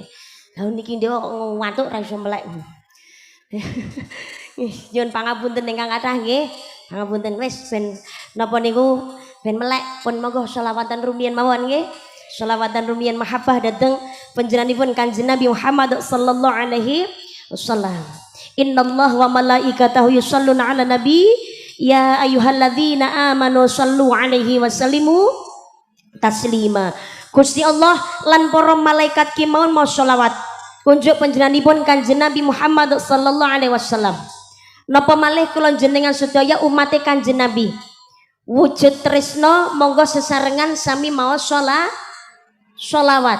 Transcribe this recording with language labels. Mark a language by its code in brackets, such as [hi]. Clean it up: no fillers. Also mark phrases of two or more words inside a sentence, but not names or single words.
[jv] Lah niki ndek kok ngantuk ra iso melek. Nyuwun pangapunten ingkang kathah nggih. Pangapunten wis ben napa niku ben melek pun monggo selawatan rumiyin mawon nggih. Selawatan rumiyin mahabbah dhateng panjenenganipun Kanjeng Nabi Muhammad [ar] صلى الله عليه وسلم. إن الله وملائكته يصلون على النبي يا أيها الذين آمنوا صلوا عليه وسلموا تسليما. [jv] Gusti Allah lan para malaikat ki mawon mau selawat kunjuk panjenenganipun Kanjeng Nabi Muhammad [ar] صلى الله عليه وسلم. [jv] Napa malih kula jenengan sedaya umat Kanjeng Nabi wujud tresno monggo sesarengan sami maos sholawat.